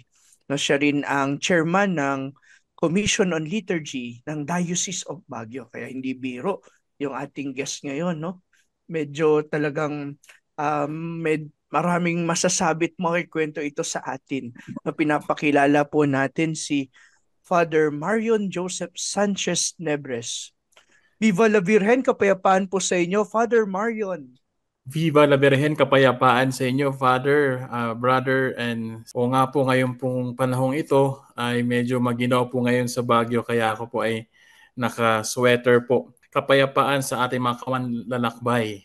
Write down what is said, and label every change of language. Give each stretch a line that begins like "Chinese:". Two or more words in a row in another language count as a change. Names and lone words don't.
Filipino: No, siya rin ang chairman ng Commission on Liturgy ng Diocese of Baguio. Kaya hindi biro yung ating guest ngayon, no. Medyo talagang maraming masasabi at makikwento ito sa atin na pinapakilala po natin si Father Marion Joseph Sanchez Nebres.
Spanish: Viva la Virgen,
Filipino: kapayapaan po sa inyo, Father Marion.
Spanish: Viva la Virgen,
Filipino: kapayapaan sa inyo,
English: Father, Brother, and
Filipino: o nga po ngayon pong panahong ito ay medyo maginaw po ngayon sa Baguio kaya ako po ay naka-sweater po. Kapayapaan sa ating mga kamanlalakbay.